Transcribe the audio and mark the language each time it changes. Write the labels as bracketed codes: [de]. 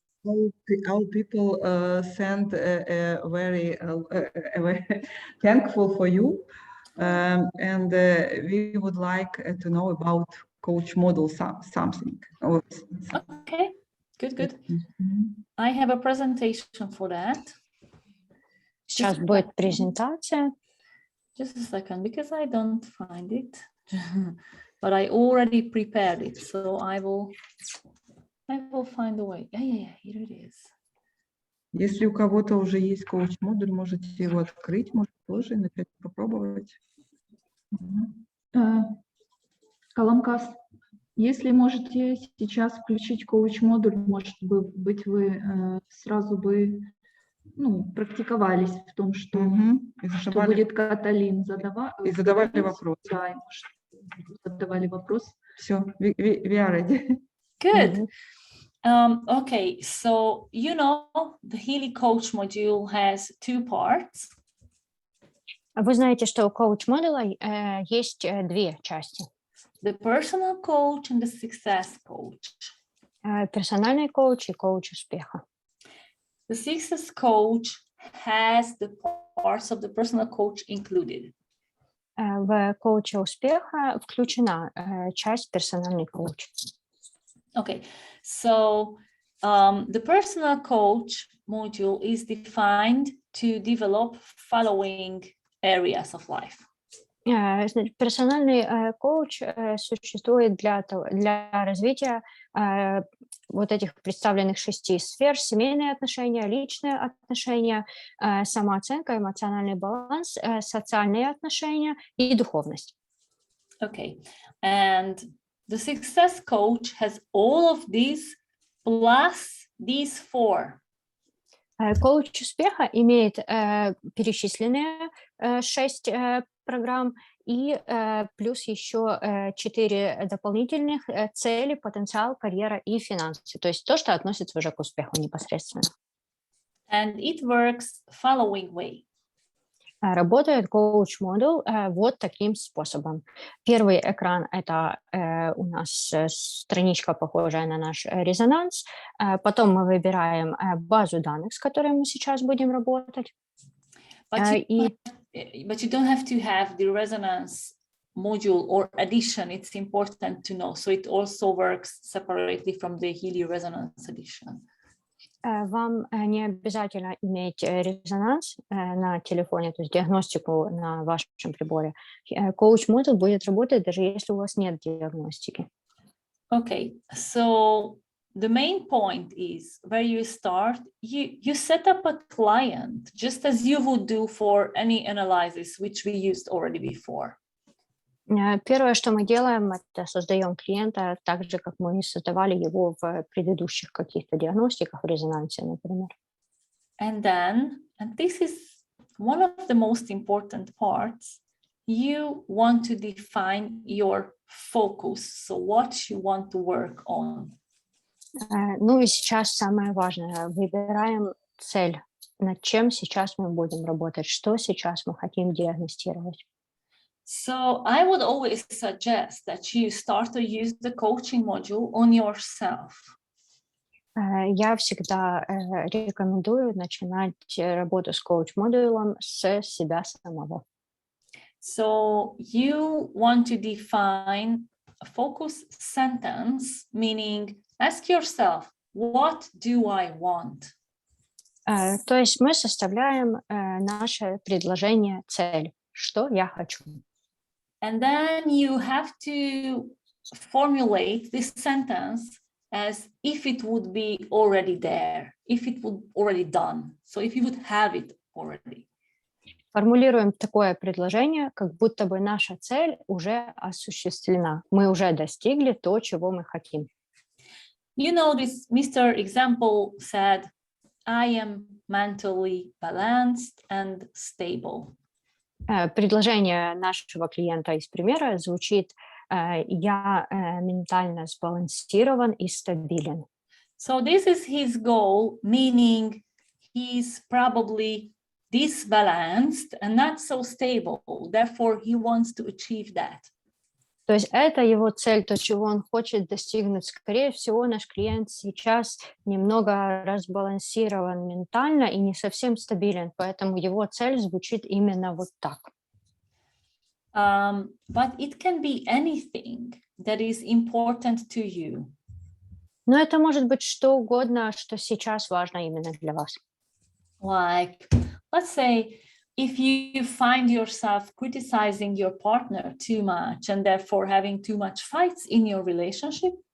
[en] All people send very thankful for you, and we would like to know about coach model something. Okay, good. I have a presentation for that. [ru] Сейчас будет презентация. [en] Just a second, because I don't find it, but I already prepared it, so I will find a way. Yeah, here it is. [ru] Если у кого-то уже есть коуч-модуль, можете его открыть, может тоже начать попробовать. Каламкас, если можете сейчас включить коуч-модуль, может быть, вы сразу бы практиковались в том, что, что будет Каталин задавать. И задавали вопрос. Да, задавали вопрос. Все, [en] we are ready. Good. Okay, so the Healy Coach module has 2 parts. [ru] Вы знаете, что у коуч-модуля есть 2 части. [en] The personal coach and the success coach. [ru] Персональный коуч и коуч успеха. [en] The success coach has the parts of the personal coach included. [ru] В коуче успеха включена часть персональный коуч. [en] Okay, so the personal coach module is defined to develop following areas of life. [ru] Персональный коуч существует для развития вот этих представленных 6 сфер: семейные отношения, личные отношения, самооценка, эмоциональный баланс, социальные отношения и духовность. [en] Okay, and the success coach has all of these plus these 4. [ru] Коуч успеха имеет перечисленные 6 программ и плюс еще 4 дополнительных: цели, потенциал, карьера и финансы. То есть то, что относится уже к успеху непосредственно. [en] And it works following way. [ru] Работает коуч-модуль вот таким способом. Первый экран – это у нас страничка, похожая на наш резонанс. Потом мы выбираем базу данных, с которой мы сейчас будем работать. [en] But you don't have to have the resonance module or edition. It's important to know. So it also works separately from the Healy resonance edition. [ru] Вам не обязательно иметь резонанс на телефоне, то есть диагностику на вашем приборе. Коуч-модуль будет работать, даже если у вас нет диагностики. [en] Okay, so the main point is where you start, you set up a client just as you would do for any analysis which we used already before. [ru] Первое, что мы делаем, это создаем клиента так же, как мы создавали его в предыдущих каких-то диагностиках, в резонансе, например. [en] And this is one of the most important parts, you want to define your focus, so what you want to work on. [ru] Ну и сейчас самое важное. Выбираем цель, над чем сейчас мы будем работать, что сейчас мы хотим диагностировать. [en] So I would always suggest that you start to use the coaching module on yourself. [ru] Я всегда рекомендую начинать работу с коуч-модулем с себя самого. [en] So you want to define a focus sentence, meaning ask yourself, what do I want? [ru] То есть мы составляем наше предложение, цель, что я хочу. [en] And then you have to formulate this sentence as if it would be already there, if it would already done. So if you would have it already. [ru] Формулируем такое предложение, как будто бы наша цель уже осуществлена. Мы уже достигли то, чего мы хотим. [en] You know, this Mr. Example said, I am mentally balanced and stable. [ru] Предложение нашего клиента из примера звучит: я ментально сбалансирован и стабилен. [en] So this is his goal, meaning he's probably disbalanced and not so stable. Therefore, he wants to achieve that. [ru] То есть это его цель, то, чего он хочет достигнуть. Скорее всего, наш клиент сейчас немного разбалансирован ментально и не совсем стабилен, поэтому его цель звучит именно вот так. [en] But it can be anything that is important to you. [ru] Но это может быть что угодно, что сейчас важно именно для вас. [en] Like, let's say, if you find yourself criticizing your partner too much and therefore having too much fights in your relationship.